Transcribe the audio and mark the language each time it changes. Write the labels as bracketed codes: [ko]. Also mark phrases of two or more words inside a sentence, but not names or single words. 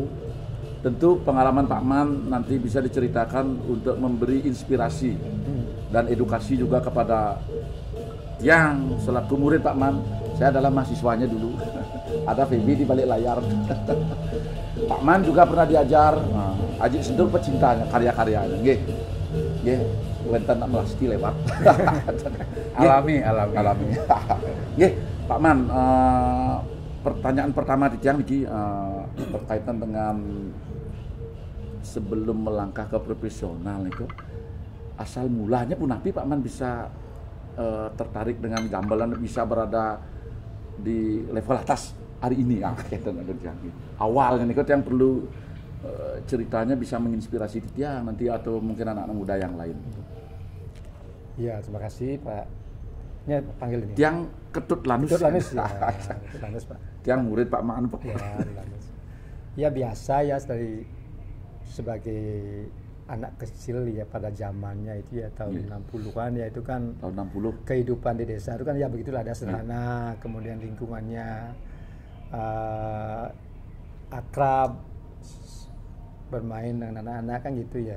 [id] Tentu pengalaman Pak Man nanti bisa diceritakan untuk memberi inspirasi dan edukasi juga kepada yang selaku murid Pak Man. Saya adalah mahasiswanya dulu. Ada Feby di balik layar. Pak Man juga pernah diajar. Aji Sentul pecintanya, karya-karyanya. Nggih. [ban] Nggih, wenten nak melasti lewat. [id] Alami. Nggih, Pak Man, pertanyaan pertama di [ban] tiang iki [id] berkaitan dengan sebelum melangkah ke profesional itu, asal mulanya punapi Pak Man bisa tertarik dengan gamelan, bisa berada di level atas hari ini ya. Awalnya nih yang perlu ceritanya bisa menginspirasi tiang nanti atau mungkin anak-anak muda yang lain. Iya, terima kasih Pak. Ini panggil ini. Tiang Ketut Lanus. Ketut Lanus ya. Ketut Lanus Pak. Tiang murid Pak Man Pak. Ya, Lanus. Ya biasa ya dari sebagai anak kecil ya pada zamannya itu ya tahun 60-an ya, itu kan tahun 60 kehidupan di desa itu kan ya begitulah, ada sederhana, kemudian lingkungannya akrab, bermain dengan anak-anak kan gitu ya.